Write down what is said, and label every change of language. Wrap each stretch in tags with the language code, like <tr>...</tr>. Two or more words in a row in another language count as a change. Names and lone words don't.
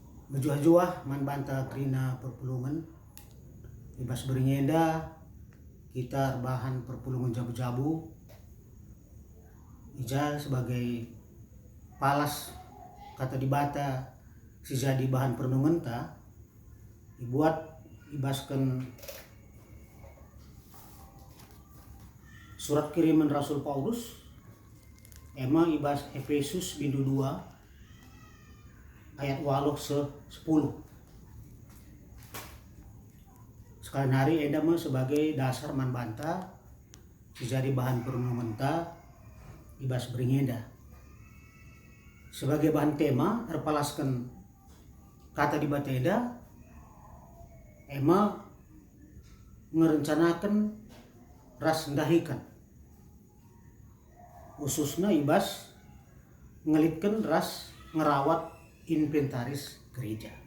<btx>Bejuah-juah man banta krina perpulungan ibas bernyenda kita bahan perpulungan jabu-jabu ija sebagai palas kata di bata si jadi bahan perenungan ta dibuat ibaskan surat kiriman Rasul Paulus emang ibas Efesus bindu 2 ayat 10. Sekalian hari enda mah sebagai dasar man banta jadi bahan perenungan ta ibas beringenda. Sebagai bahan tema terpalaskan kata di bata enda ema merencanakan ras ndahikan khususnya ibas ngelitkan ras ngerawat inventaris gereja.</btx>